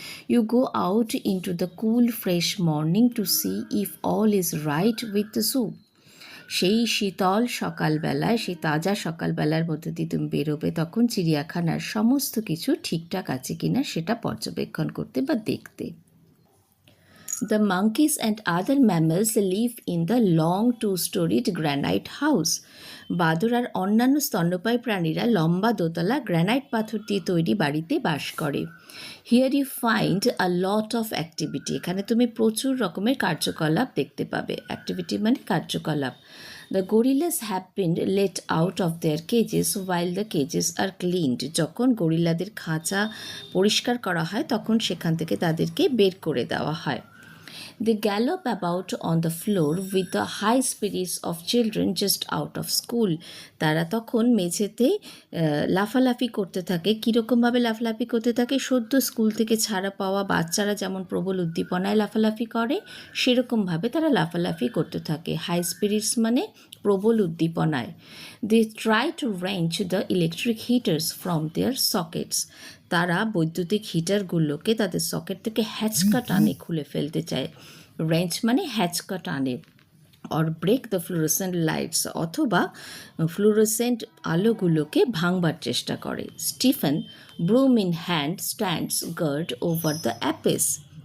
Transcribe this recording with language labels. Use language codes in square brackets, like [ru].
[en] You go out into the cool fresh morning to see if all is right with the zoo. [bn] সেই শীতল সকালবেলায়, সেই তাজা সকালবেলার মধ্যে দিয়ে তুমি বেরোবে তখন চিড়িয়াখানার সমস্ত কিছু ঠিকঠাক আছে কিনা সেটা পর্যবেক্ষণ করতে বা দেখতে। [en] The monkeys and other mammals live in the long two-storied granite house. [bn] বাদর আর অন্যান্য স্তন্যপায়ী প্রাণীরা লম্বা দোতলা গ্রানাইট পাথর দিয়ে তৈরি বাড়িতে বাস করে। [en] Here you find a lot of activity. [bn] এখানে তুমি প্রচুর রকমের কার্যকলাপ দেখতে পাবে। অ্যাক্টিভিটি মানে কার্যকলাপ। [en] The gorillas have been let out of their cages while the cages are cleaned. [bn] যখন গরিলাদের খাঁচা পরিষ্কার করা হয় তখন সেখান থেকে তাদেরকে বের করে দেওয়া হয়। [en] They gallop about on the floor with the high spirits of children just out of school. [bn] তারা তখন মেঝেতে লাফালাফি করতে থাকে। কীরকমভাবে লাফালাফি করতে থাকে? সদ্য স্কুল থেকে ছাড়া পাওয়া বাচ্চারা যেমন প্রবল উদ্দীপনায় লাফালাফি করে, সেরকমভাবে তারা লাফালাফি করতে থাকে। হাই স্পিরিটস মানে প্রবল উদ্দীপনায়। [en] They try to wrench the electric heaters from their sockets. [bn] তারা বৈদ্যুতিক হিটারগুলোকে তাদের সকেট থেকে হ্যাচকা টানে খুলে ফেলতে চায়। রেঞ্চ মানে হ্যাচকা টানে। [en] or break the fluorescent lights, [bn] অথবা ফ্লুরোসেন্ট আলোগুলোকে ভাঙবার চেষ্টা করে। [en] Stephen, broom in hand, stands guard over the apes.